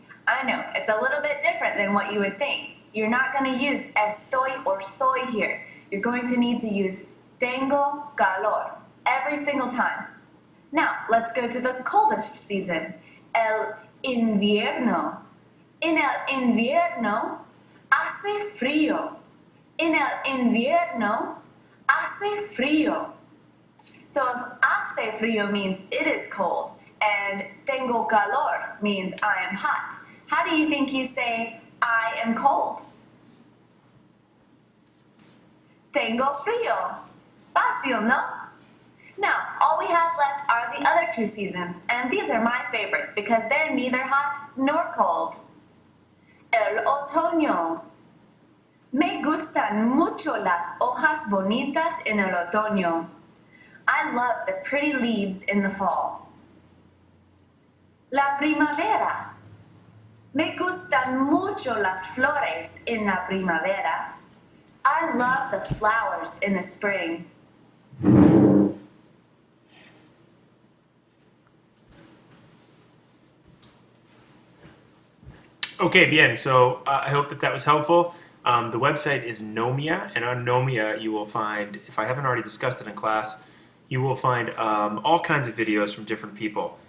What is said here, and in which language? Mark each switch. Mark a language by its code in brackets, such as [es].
[en] I know, it's a little bit different than what you would think. You're not going to use estoy or soy here. You're going to need to use [es] tengo calor [en] every single time. Now, let's go to the coldest season, [es] el invierno. En el invierno hace frío. En el invierno hace frío. [en] So if [es] hace frío [en] means it is cold, and [es] tengo calor [en] means I am hot. How do you think you say I am cold? [es] Tengo frío. Fácil, no? [en] Now, all we have left are the other two seasons, and these are my favorite because they're neither hot nor cold. [es] El otoño. Me gustan mucho las hojas bonitas en el otoño. [en] I love the pretty leaves in the fall. [es] La primavera. Me gustan mucho las flores en la primavera. [en] I love the flowers in the spring. Okay, [es] bien. [en] So I hope that was helpful. The website is Nomia, and on Nomia you will find, if I haven't already discussed it in class, you will find all kinds of videos from different people.